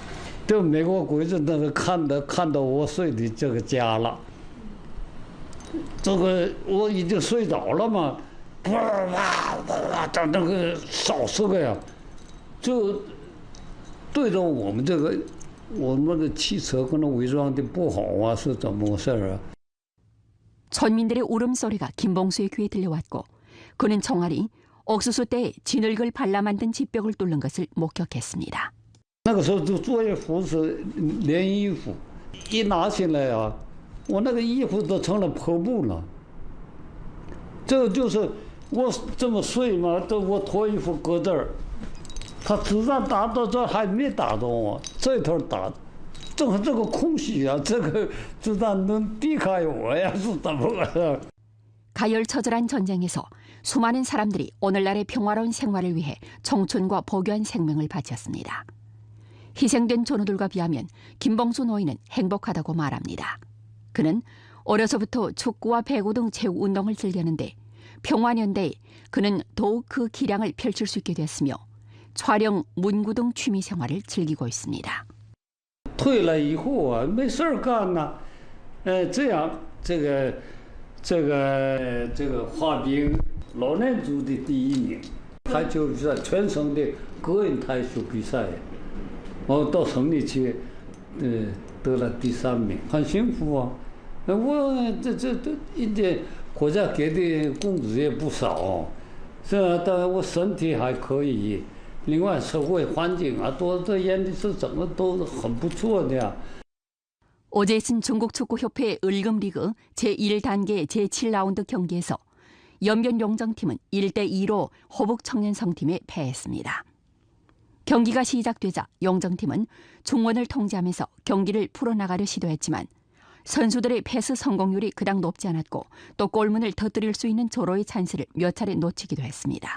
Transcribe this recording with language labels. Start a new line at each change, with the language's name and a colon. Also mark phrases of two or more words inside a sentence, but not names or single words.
Chinese: 这美国鬼子那是看到我睡的这个家了，这个我已经睡着了嘛，哇，到那个烧死个呀，就对着我们的汽车可能伪装的不好啊，是怎么回事啊？
Korean: 村民들의 울음소리가 김봉수의 귀에 들려왔고 그는 총알이 옥수수 때에 진흙을 발라 만든 집벽을 뚫는 것을 목격했습니다.
Chinese: 那个时候就作业服是连衣服，一拿起来啊，我那个衣服都成了破布了。这就是我这么睡嘛，我脱衣服搁这儿，他子弹打到这还没打到我，这头打。正好这个空隙啊，这个子弹能避开我呀，是怎么回事？
Korean: 가열처절한 전쟁에서 수많은 사람들이 오늘날의 평화로운 생활을 위해 청춘과 보교한 생명을 바쳤습니다. 희생된 전우들과 비하면 김봉수 노인은 행복하다고 말합니다. 그는 어려서부터 축구와 배구 등 체육 운동을 즐겼는데 평화년대에 그는 더욱 그 기량을 펼칠 수 있게 됐으며 촬영, 문구 등 취미 생활을 즐기고 있습니다.
Chinese: 退了以后啊，没事儿干呐，这样这个滑冰老年组的第1名，台球比赛全省的个人台球比赛，我到省里去，得了第3名，很幸福啊。我这人家国家给的工资也不少，这但我身体还可以。另外，社会环境啊，这演的是怎么都很不错的呀。
Korean: 어제 있은 중국축구협회 을금리그 제1단계 제7라운드 경기에서 연변 용정팀은 1대2로 호북 청년성팀에 패했습니다. 경기가 시작되자 용정팀은 중원을 통제하면서 경기를 풀어나가려 시도했지만 선수들의 패스 성공률이 그닥 높지 않았고 또 골문을 터뜨릴 수 있는 조로의 찬스를 몇 차례 놓치기도 했습니다.